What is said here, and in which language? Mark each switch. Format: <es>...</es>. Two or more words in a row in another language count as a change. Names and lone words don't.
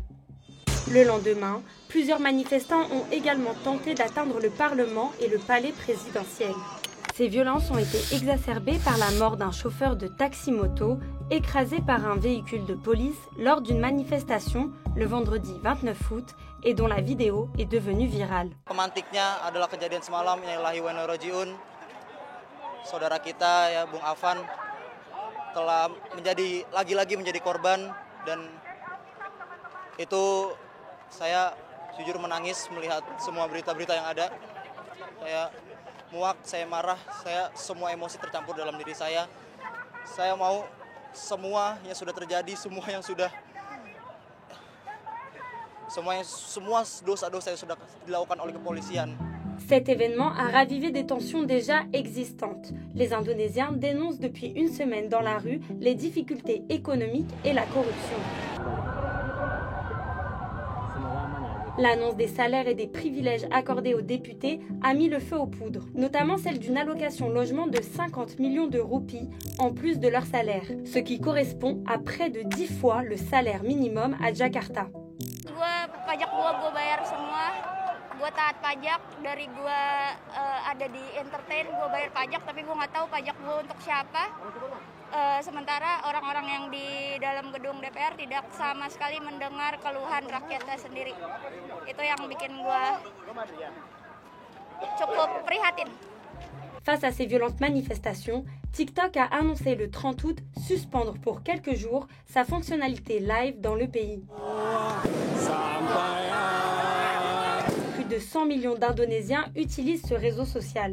<fr>Le lendemain, plusieurs manifestants ont également tenté d'atteindre le Parlement et le palais présidentiel. Ces violences ont été exacerbées par la mort d'un chauffeur de taxi-moto écrasé par un véhicule de police lors d'une manifestation le vendredi 29 août et dont la vidéo est devenue virale.</fr> <id>Pemantiknya adalah kejadian semalam,</id> <ar>إنا لله وإنا إليه راجعون.</ar> <id>Saudara kita ya Bung Afan telah lagi-lagi menjadi korban, dan itu saya jujur menangis melihat semua berita-berita yang ada. Saya muak, saya marah, semua emosi tercampur dalam diri saya. Saya mau semua yang sudah terjadi, semua dosa-dosa yang sudah dilakukan oleh kepolisian.</id> <fr>Cet événement a ravivé des tensions déjà existantes. Les Indonésiens dénoncent depuis une semaine dans la rue les difficultés économiques et la corruption. L'annonce des salaires et des privilèges accordés aux députés a mis le feu aux poudres, notamment celle d'une allocation logement de 50 millions de roupies en plus de leur salaire, ce qui correspond à près de 10 fois le salaire minimum à Jakarta.</fr> <id>Gue taat pajak, dari gue ada di entertain, gue bayar pajak, tapi gue nggak tahu pajak gue untuk siapa. Sementara orang-orang yang di dalam gedung DPR tidak sama sekali mendengar keluhan rakyatnya sendiri. Itu yang bikin gue cukup prihatin.</id> <fr>Face à ces violentes manifestations, TikTok a annoncé le 30 août suspendre pour quelques jours sa fonctionnalité live dans le pays. Plus de 100 millions d'Indonésiens utilisent ce réseau social.</fr>